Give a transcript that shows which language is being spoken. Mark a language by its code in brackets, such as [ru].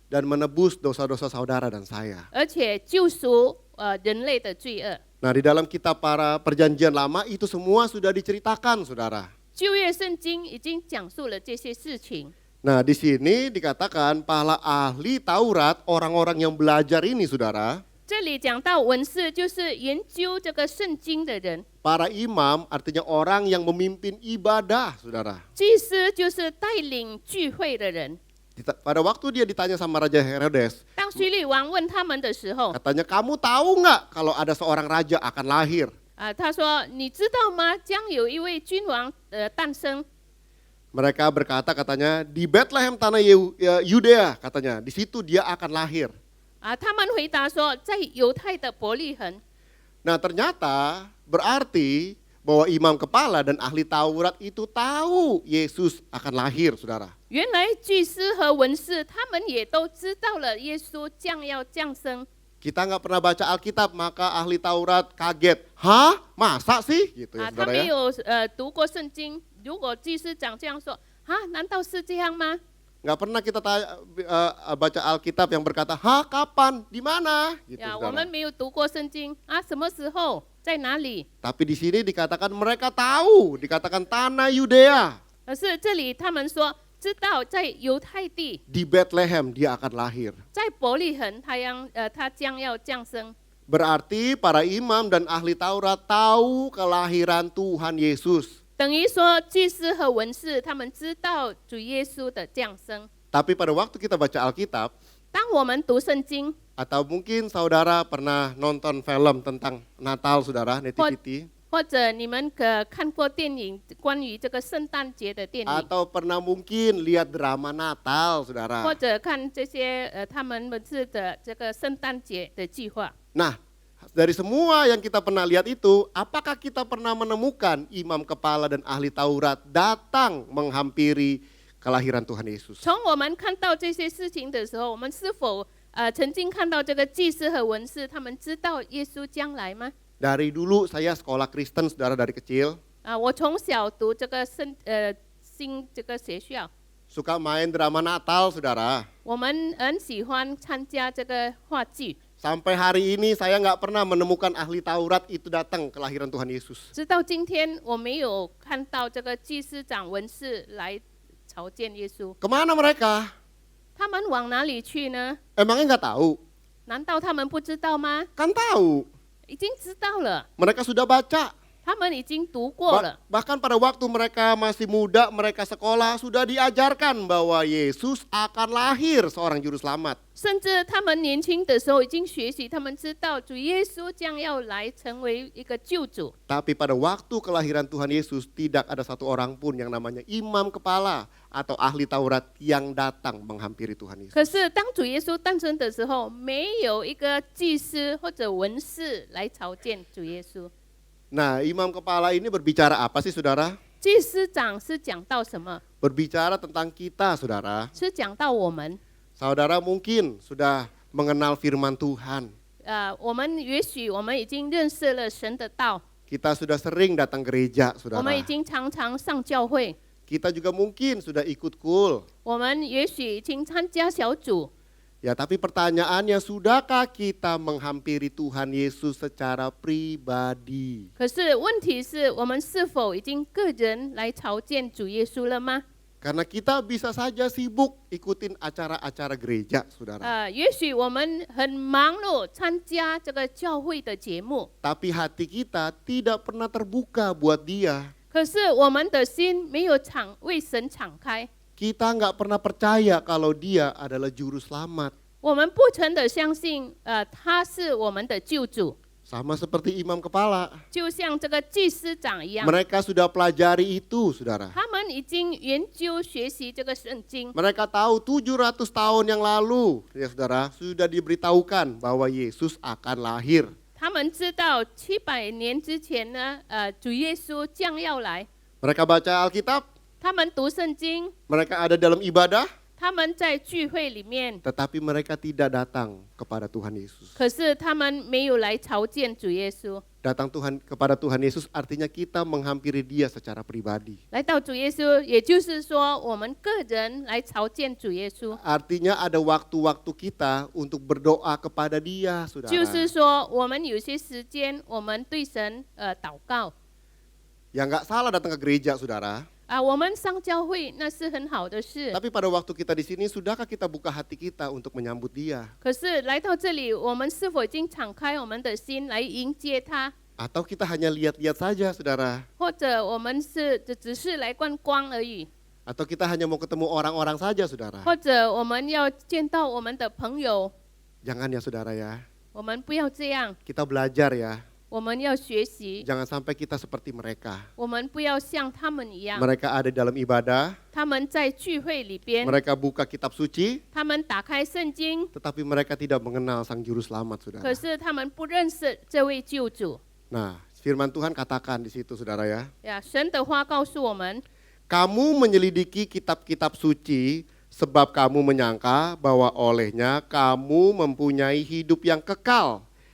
[id] dan menebus dosa-dosa saudara dan saya. [zh] 而且救赎人类的罪恶。 [id] Nah, di dalam kitab para perjanjian lama itu semua sudah diceritakan, saudara. [zh] 旧约圣经已经讲述了这些事情。 [id] Nah, di sini dikatakan para ahli Taurat, orang-orang yang belajar ini, saudara. [zh] 这里讲到文士，就是研究这个圣经的人； [id] Para imam artinya orang yang memimpin ibadah, saudara. [zh] 祭司就是带领聚会的人。 [id] Pada waktu dia ditanya sama Raja Herodes, [zh] 当叙利王问他们的时候， [id] katanya, kamu tahu nggak kalau ada seorang raja akan lahir? [zh] 他说：“你知道吗？将有一位君王诞生。” [id] Mereka berkata, katanya, di Bethlehem tanah Yudea, katanya, di situ dia akan lahir. [zh] 他们回答说，在犹太的伯利恒。 [id] Nah, ternyata berarti bahwa imam kepala dan ahli Taurat itu tahu Yesus akan lahir, saudara. [zh] 原来祭司和文士他们也都知道了耶稣将要降生。 [id] Kita nggak pernah baca Alkitab, maka ahli Taurat kaget. Hah? Masa sih? Gitu ya, [zh] 他 [id] saudara [zh] 没 [id] ya. [zh] 有读过圣经。如果祭司长这样说，难道是这样吗？ [id] Nggak pernah kita baca Alkitab yang berkata, hah, kapan? Di mana? Gitu, [zh] 呀，我 [id] saudara. [zh] 们没有读过圣经什么时候，在哪里？ [id] Tapi di sini dikatakan mereka tahu, dikatakan tanah Yudea. [zh] 可是这里他们说，知道在犹太地， [id] Di Bethlehem dia akan lahir. [zh] 在伯利恒，他将要降生。 [id] Berarti para imam dan ahli Taurat tahu kelahiran Tuhan Yesus. [zh] 等于说，祭司和文士他们知道主耶稣的降生。 [id] Tapi pada waktu kita baca Alkitab, [zh] 当我们读圣经， [id] atau mungkin saudara pernah nonton film tentang Natal, saudara, Nativity, [zh] 或者你们看过电影关于这个圣诞节的电影， [id] atau pernah mungkin lihat drama Natal, [zh] 或 [id] saudara. [zh] 者看这些他们的这个圣诞节的计划。 [id] Nah, dari semua yang kita pernah lihat itu, apakah kita pernah menemukan imam kepala dan ahli Taurat datang menghampiri kelahiran Tuhan Yesus? [zh] 从我们看到这些事情的时候，我们是否曾经看到这个祭司和文士他们知道耶稣将来吗？ [id] Dari dulu saya sekolah Kristen, saudara, dari kecil. [zh] 我从小读这个新这个学校， [id] Suka main drama Natal, saudara. [zh] 我们很喜欢参加这个话剧。 [id] Sampai hari ini saya nggak pernah menemukan ahli Taurat itu datang kelahiran Tuhan Yesus. [zh] 直到今天，我没有看到这个祭司长、文士来朝见耶稣。 [id] Kemana mereka? [zh] 他们往哪里去呢？ [id] Emangnya nggak tahu? [zh] 难道他们不知道吗？ [id] Kan tahu. [zh] 已经知道了， [id] Mereka sudah baca. [zh] 他们已经读过了。 [id] Bahkan pada waktu mereka masih muda, mereka sekolah, sudah diajarkan bahwa Yesus akan lahir seorang juru selamat. [zh] 甚至他们年轻的时候已经学习，他们知道主耶稣将要来成为一个救主。 [id] Tapi pada waktu kelahiran Tuhan Yesus, tidak ada satu orang pun yang namanya imam kepala atau ahli Taurat yang datang menghampiri Tuhan Yesus. [zh] 可是当主耶稣诞生的时候，没有一个祭司或者文士来朝见主耶稣。 [id] Nah, imam kepala ini berbicara apa sih, saudara? [zh] 祭司长是讲到什么？ [id] berbicara tentang kita, saudara. [zh] 是讲到我们。 [id] Saudara mungkin sudah mengenal firman Tuhan. [zh] 我们也许我们已经认识了神的道， [id] Kita sudah sering datang gereja, [zh] 我们已 [id] saudara. [zh] 经常常上教会， [id] Kita juga mungkin sudah ikut KUL. [zh] 我们也许已经参加小组。 [id] Ya, tapi pertanyaannya, sudahkah kita menghampiri Tuhan Yesus secara pribadi? [zh] 可是问题是我们是否已经个人来朝见主耶稣了吗？ [id] Karena kita bisa saja sibuk ikutin acara-acara gereja, saudara. [zh] 也许我们很忙碌参加这个教会的节目， [id] Tapi hati kita tidak pernah terbuka buat dia. [zh] 可是我们的心没有为神敞开， [id] Kita nggak pernah percaya kalau dia adalah juru selamat. [zh] 我们不曾的相信，他是我们的救主， [id] Sama seperti imam kepala. [zh] 就像这个祭司长一样， [id] Mereka sudah pelajari itu, saudara. [zh] 他们已经研究学习这个圣经。 [id] Mereka tahu 700 tahun yang lalu, ya saudara, sudah diberitahukan bahwa Yesus akan lahir. [zh] 他们知道700年之前呢，主耶稣将要来。 [id] Mereka baca Alkitab, [zh] 他们读圣经， [id] mereka ada dalam ibadah, [zh] 他们在聚会里面， [id] tetapi mereka tidak datang kepada Tuhan Yesus. [zh] 可是他们没有来朝见主耶稣。 [id] Datang kepada Tuhan Yesus artinya kita menghampiri dia secara pribadi. [zh] 来到主耶稣，也就是说，我们个人来朝见主耶稣， [id] Artinya ada waktu-waktu kita untuk berdoa kepada dia, [zh] 就 [id] saudara. [zh] 是说，我们有些时间，我们对神祷告。 [id] Ya nggak salah datang ke gereja, saudara. [zh] 我们上教会那是很好的事， [id] Tapi pada waktu kita di sini, sudahkah kita buka hati kita untuk menyambut dia? [zh] 可是来到这里，我们是否已经敞开我们的心来迎接他？ [id] Atau kita hanya lihat-lihat saja, saudara? [zh] 或者我们只是来观光而已？ [id] Atau kita hanya mau ketemu orang-orang saja, saudara? [zh] 或者我们要见到我们的朋友？ [id] Jangan ya, saudara ya. [zh] 我们不要这样， [id] Kita belajar ya. [zh] 我们要学习， [id] Jangan sampai kita seperti mereka. [zh] 我们不要像他们一样。 [id] Mereka ada dalam ibadah, [zh] 他们在聚会里边， [id] mereka buka kitab suci, [zh] 他们打开圣经， [id] tetapi mereka tidak mengenal Sang Juru Selamat, [zh] 可是他们不认识这位救主。 [id] Nah, firman Tuhan katakan di situ, saudara ya. [zh] 神的话告诉我们， [id] Kamu menyelidiki kitab-kitab suci sebab kamu menyangka bahwa olehnya kamu mempunyai hidup yang kekal.